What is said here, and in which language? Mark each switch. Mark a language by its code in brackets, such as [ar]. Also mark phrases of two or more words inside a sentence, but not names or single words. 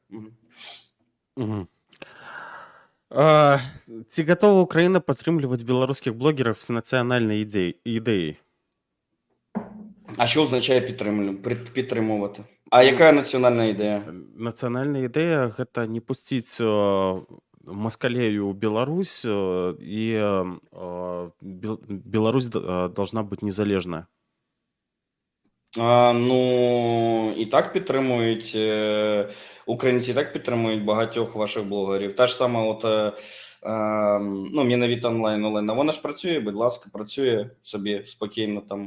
[uk] Угу. Ці готова Україна підтримувати білоруських блогерів з національною ідеєю? А що означає підтримувати? А яка національна ідея? Національна ідея – це не пустити москалею у Беларусь, і Беларусь должна бути незалежна. Ну, і так підтримують, українці і так підтримують багатьох ваших блогерів. Та ж сама Міновіт онлайн Олена, вона ж працює, будь ласка, працює собі спокійно там.